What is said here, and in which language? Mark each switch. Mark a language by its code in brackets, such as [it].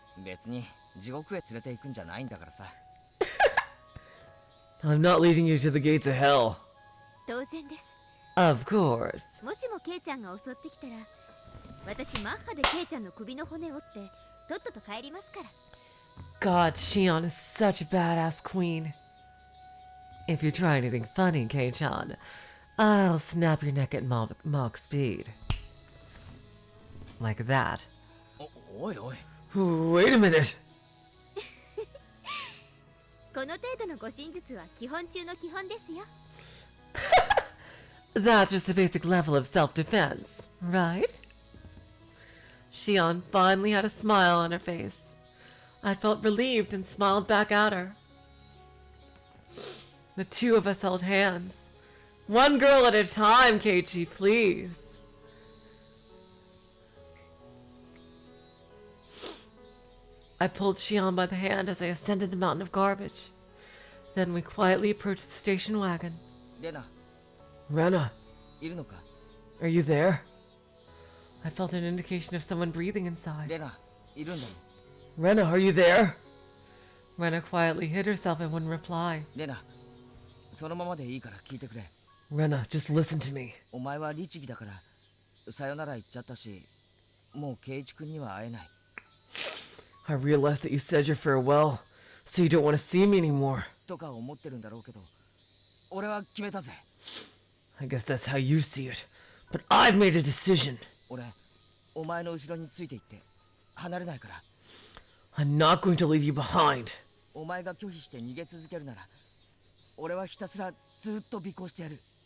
[ja] 別に地獄へ連れて行くんじゃないんだからさ。 [en] I'm not leading you to the gates of hell. [ja] 当然です。 [en] Of course. [ja] もしもケイちゃんが襲ってきたら、私マッハでケイちゃんの首の骨を折ってとっとと帰りますから。 [en] God, Shion is such a badass queen. If you try anything funny, Kei-chan, I'll snap your neck at Mach speed. Like that. [ja] おいおい。 [en] Wait a minute. [ja] この程度の護身術は基本中の基本ですよ。 [en] That's just the basic level of self-defense, right? Shion finally had a smile on her face. I felt relieved and smiled back at her. The two of us held hands. One girl at a time, Keiichi, please. I pulled Shion by the hand as I ascended the mountain of garbage. Then we quietly approached the station wagon. [ja] レナ、 [en] Rena, [ja] いるのか？ [en] are you there? I felt an indication of someone breathing inside. [ja] レナ、いるんだろ？ [en] Rena, are you there? Rena quietly hid herself and wouldn't reply. [ja] レナ、そのままでいいから聞いてくれ。 [en] Rena, just listen to me. [ja] お前は律儀だからさよなら言っちゃったし、もう圭一君には会えない。 [en] I realized that you said your farewell, so you don't want to see me anymore. [ja] とか思ってるんだろうけど、俺は決めたぜ。 [en] I guess that's how you see it. But I've made a decision. [ja] 俺、お前の後ろについていって離れないから。 [en] I'm not going to leave you behind. [ja] お前が拒否して逃げ続けるなら、俺はひたすらずっと尾行してやる。